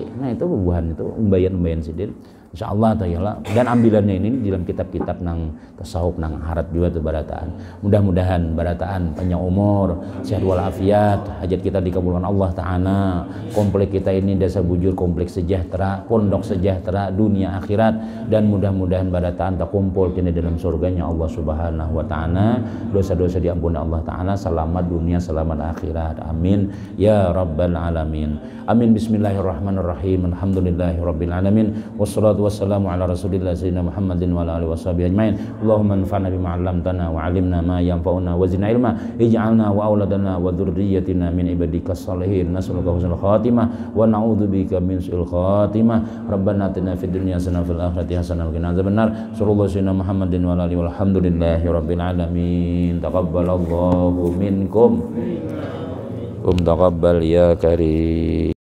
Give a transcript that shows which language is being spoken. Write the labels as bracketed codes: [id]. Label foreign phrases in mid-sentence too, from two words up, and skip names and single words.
[bjn] Nah itu bubuhan itu umbayan sidin [ar] إن شاء الله تعالى [bjn] dan ambilannya ini dalam kitab-kitab nang tasawuf nang harat juga tuh barataan. Mudah-mudahan barataan panjang umur, sehat walafiat, hajat kita dikabulkan Allah taala. Komplek kita ini desa bujur kompleks sejahtera, pondok sejahtera dunia akhirat dan mudah-mudahan barataan tak kumpul kini dalam surganya [ar] الله سبحانه وتعالى. [bjn] Dosa-dosa diampuni Allah taala, selamat dunia, selamat akhirat. [ar] آمين يا رب العالمين آمين. بسم الله الرحمن الرحيم الحمد لله رب العالمين والصلاة والسلام على رسول الله سيدنا محمد وعلى آله وصحبه أجمعين. اللهم انفعنا بما علمتنا وعلمنا ما ينفعنا وزدنا علما. اجعلنا وأولادنا وذرياتنا من عبادك الصالحين. نسألك حسن الخاتمة ونعوذ بك من سوء الخاتمة. ربنا آتنا في الدنيا حسنة وفي الآخرة حسنة وقنا عذاب النار. صلى الله سيدنا محمد وعلى آله والحمد لله رب العالمين. تقبل الله منكم. تقبل يا كريم.